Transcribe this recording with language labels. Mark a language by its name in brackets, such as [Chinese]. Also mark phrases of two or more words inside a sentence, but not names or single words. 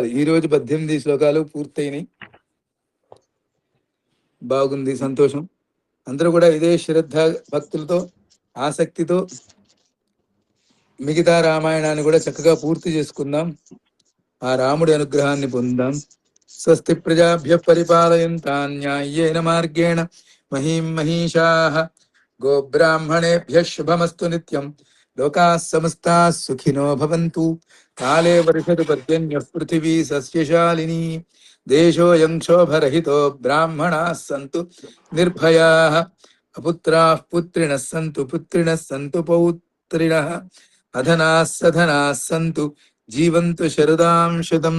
[Telugu] ఈ రోజు 18 శ్లోకాలు పూర్తయినాయి. బాగుంది, సంతోషం. అందరూ కూడా ఇదే శ్రద్ధ భక్తులతో ఆసక్తితో మిగతా రామాయణాన్ని కూడా చక్కగా పూర్తి చేసుకుందాం. ఆ రాముడి అనుగ్రహాన్ని పొందాం. [Sanskrit] స్వస్తి ప్రజాభ్య పరిపాలయంతాం న్యాయేన మార్గేణ మహీం మహీషాః. గోబ్రాహ్మణేభ్యః శుభమస్తు నిత్యం. లోకాః సమస్తాః సుఖినో భవంతు. కాలే వర్షతు పర్జన్యః పృథివీ సస్యశాలినీ. దేశోऽयं క్షోభరహితో బ్రాహ్మణాः సంతు నిర్భయాః. అపుత్రాः పుత్రిణः సంతు పుత్రిణः సంతు పౌత్రిణः. అధనాः సధనాः సంతు జీవంతు శరదాం శతం.